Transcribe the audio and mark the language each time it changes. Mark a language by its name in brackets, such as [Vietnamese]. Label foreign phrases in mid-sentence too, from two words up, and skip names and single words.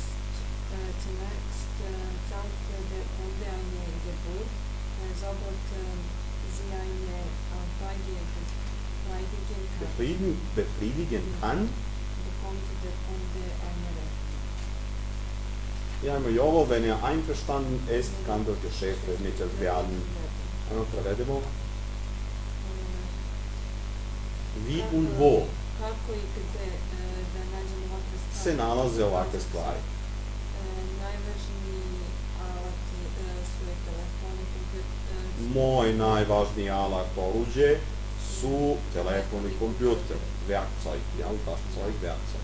[German] Zunächst zahlt der Kunde eine Gebühr, sobald sie eine befriedigen kann, bekommt der Kunde eine Rechnung. Ja, [Serbian] i ovo, [German] wenn er einverstanden ist, kann das Geschäft vermittelt werden. Prevedemo. Wie und wo [Serbian] Kako i gde da nađemo ovakve stvari? se nalaze ovakve stvari? Najvažniji alati su telefoni, kompjuter. Moj najvažniji alat oruđe su telefon i kompjuter. [German] Werkzeug, ja, Werkzeug, Werkzeug.